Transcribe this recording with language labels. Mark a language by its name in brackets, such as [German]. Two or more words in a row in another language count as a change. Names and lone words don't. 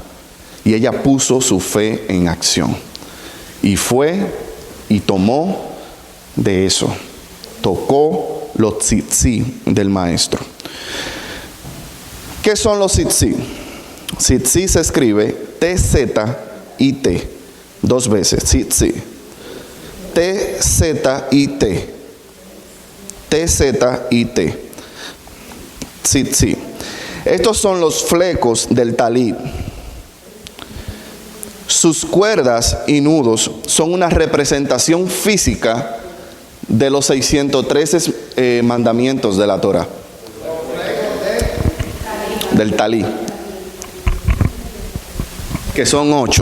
[Spanish] Y ella puso su fe en acción. Y fue y tomó de eso. Tocó los tzitzi del maestro. ¿Qué son los tzitzi? Tzitzi se escribe T-Z-I-T, 2 veces, tzitzi. T-Z-I-T. T-Z-I-T. Tzitzi. Estos son los flecos del talit. Sus cuerdas y nudos son una representación física de los 613 mandamientos de la Torah. Del talit. Que son 8.